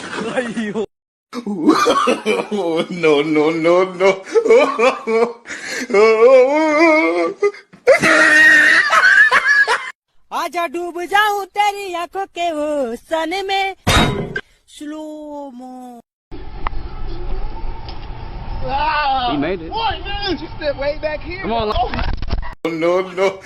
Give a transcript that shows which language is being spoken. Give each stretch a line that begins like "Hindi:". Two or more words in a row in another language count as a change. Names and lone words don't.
English: अय्यो. No, no, no, no.
Hindi: आजा डूब जाऊं तेरी आंखों के वो सन में.
English: slow mo. He made it. What, man? You stepped way back here. Come on. No, no.